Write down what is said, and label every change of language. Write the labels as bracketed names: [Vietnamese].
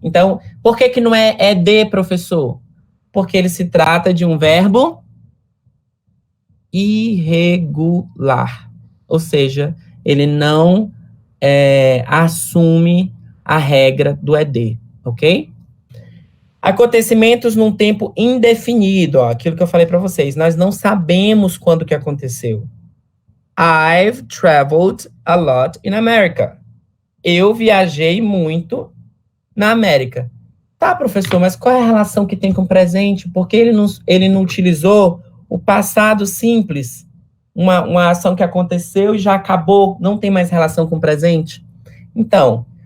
[Portuguese] Então, por que não é ed, professor? Porque ele se trata de um verbo irregular. Ou seja, ele não assume a regra do ed, ok? Acontecimentos num tempo indefinido, ó, aquilo que eu falei para vocês. Nós não sabemos quando que aconteceu. [English] I've traveled a lot in America. [Portuguese] Eu viajei muito na América. Tá, professor, mas qual é a relação que tem com o presente? Porque ele não utilizou o passado simples, uma ação que aconteceu e já acabou, não tem mais relação com o presente? Então,